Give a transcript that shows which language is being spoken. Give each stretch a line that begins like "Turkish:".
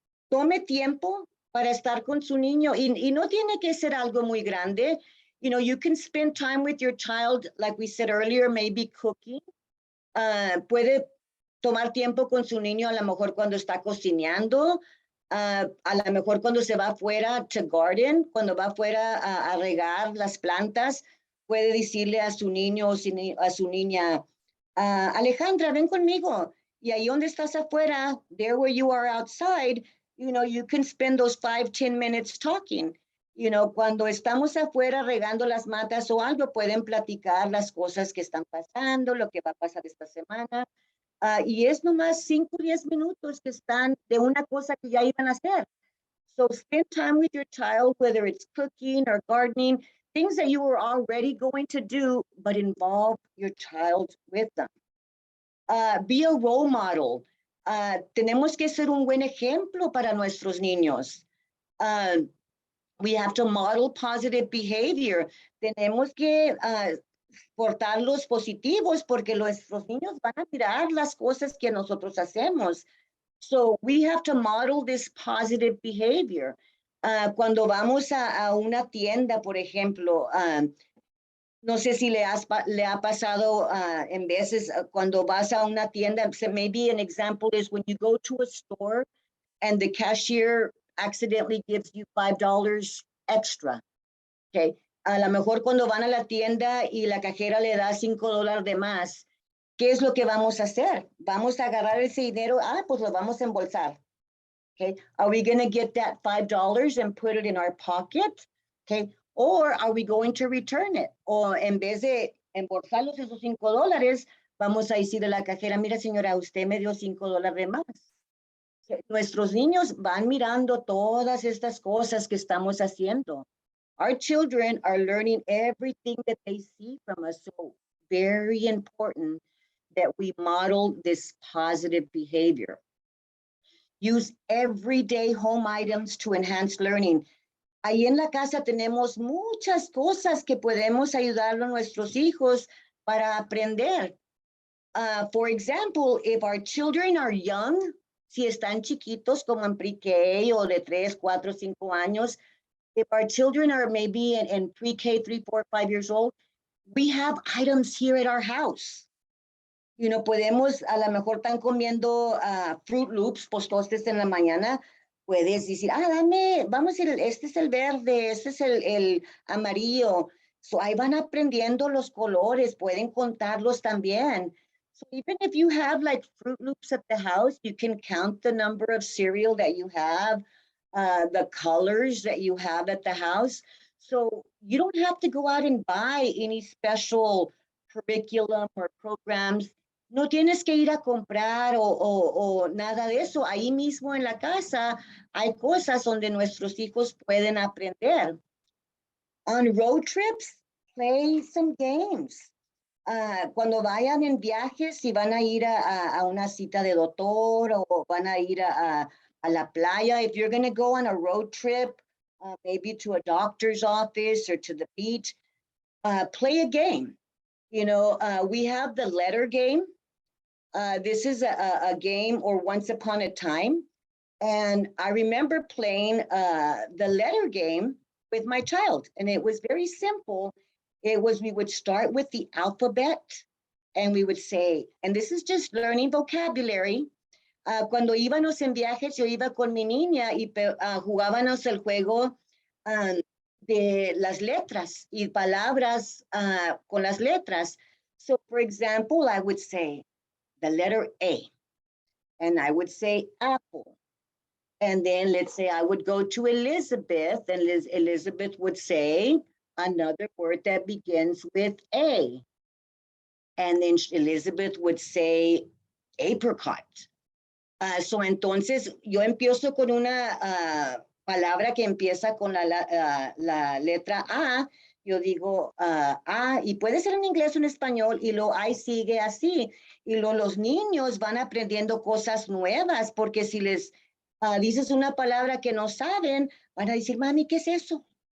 Spanish: Tome tiempo para estar con su niño. Y no tiene que ser algo muy grande.
English: You can spend time with your child, like we said earlier, maybe cooking.
Spanish: Puede tomar tiempo con su niño a lo mejor cuando está cocinando, a lo mejor cuando se va afuera
English: to garden,
Spanish: cuando va afuera a regar las plantas, puede decirle a su niño o a su niña, Alejandra, ven conmigo. Y ahí donde estás afuera,
English: there where you are outside, you can spend those 5, 10 minutes talking.
Spanish: Cuando estamos afuera regando las matas o algo, pueden platicar las cosas que están pasando, lo que va a pasar esta semana. Y es nomás 5, 10 minutos que están de una cosa que ya iban a hacer.
English: So spend time with your child, whether it's cooking or gardening, things that you were already going to do, but involve your child with them. Be a role model.
Spanish: Tenemos que ser un buen ejemplo para nuestros niños.
English: We have to model positive behavior.
Spanish: Tenemos que portarlos positivos porque nuestros niños van a mirar las cosas que nosotros hacemos.
English: So we have to model this positive behavior.
Spanish: Cuando vamos a una tienda,
English: por ejemplo, no sé si le ha pasado en veces cuando vas a una tienda, so maybe an example is when you go to a store and the cashier accidentally gives you $5 extra. Okay.
Spanish: A lo mejor cuando van a la tienda y la cajera le da $5 de más, ¿qué es lo que vamos a hacer? Vamos a agarrar ese dinero, pues lo vamos a embolsar. Okay.
English: Are we going to get that $5 and put it in our pocket? Okay. Or are we going to return it?
Spanish: O en vez de embolsarlos esos $5, vamos a decir a la cajera, mira señora, usted me dio $5 de más. Nuestros niños van mirando todas estas cosas que estamos haciendo.
English: Our children are learning everything that they see from us. So very important that we model this positive behavior. Use everyday home items to enhance learning.
Spanish: Ahí en la casa tenemos muchas cosas que podemos ayudar a nuestros hijos para aprender.
English: For example, if our children are young,
Spanish: si están chiquitos como en pre-K o de 3, 4, 5 años,
English: if our children are maybe in pre-K, 3, 4, 5 years old, we have items here at our house.
Spanish: Podemos, a lo mejor están comiendo Fruit Loops, postostes en la mañana, puedes decir, vamos a ir, este es el verde, este es el amarillo. So ahí van aprendiendo los colores, pueden contarlos también.
English: So even if you have like Fruit Loops at the house, you can count the number of cereal that you have, the colors that you have at the house. So you don't have to go out and buy any special curriculum or programs.
Spanish: No tienes que ir a comprar o nada de eso. Ahí mismo en la casa hay cosas donde nuestros hijos pueden aprender.
English: On road trips, play some games.
Spanish: Cuando vayan en viajes, si van a ir a una cita de doctor o van a ir a la playa,
English: if you're going to go on a road trip, maybe to a doctor's office or to the beach, play a game. We have the letter game. This is a game or once upon a time. And I remember playing the letter game with my child. And it was very simple. It was, we would start with the alphabet and we would say, and this is just learning vocabulary.
Spanish: Cuando íbamos en viajes, yo iba con mi niña y jugábamos el juego de las letras y palabras con las letras.
English: So for example, I would say the letter A, and I would say apple. And then let's say I would go to Elizabeth, and Elizabeth would say another word that begins with A. And then Elizabeth would say apricot.
Spanish: So entonces yo empiezo con una palabra que empieza con la letra A. Yo digo A, y puede ser en inglés o en español, y lo A sigue así. Y los niños van aprendiendo cosas nuevas, porque si les dices una palabra que no saben, van a decir, mami, ¿qué es eso?